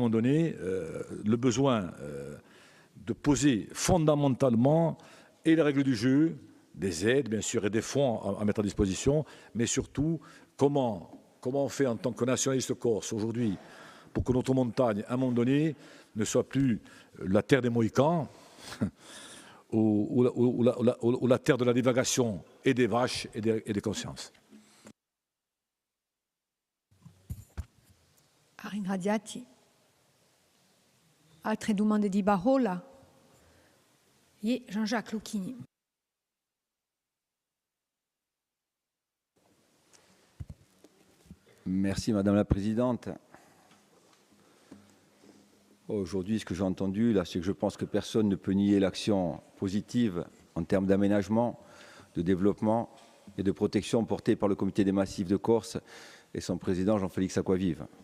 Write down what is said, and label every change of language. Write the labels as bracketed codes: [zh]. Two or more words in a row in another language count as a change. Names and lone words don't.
[fr] moment donné, le besoin de poser fondamentalement et les règles du jeu, des aides bien sûr et des fonds à mettre à disposition, mais surtout comment on fait en tant que nationaliste corse aujourd'hui pour que notre montagne, à un moment donné, ne soit plus la terre des Mohicans ou la terre de la divagation et des vaches et des consciences. Arin Radiati. [it] Altre domande di parola? [fr] Et Jean-Jacques Lucchini. Merci Madame la Présidente. Aujourd'hui, ce que j'ai entendu, là, c'est que je pense que personne ne peut nier l'action positive en termes d'aménagement, de développement et de protection portée par le Comité des Massifs de Corse et son président Jean-Félix Acquavive.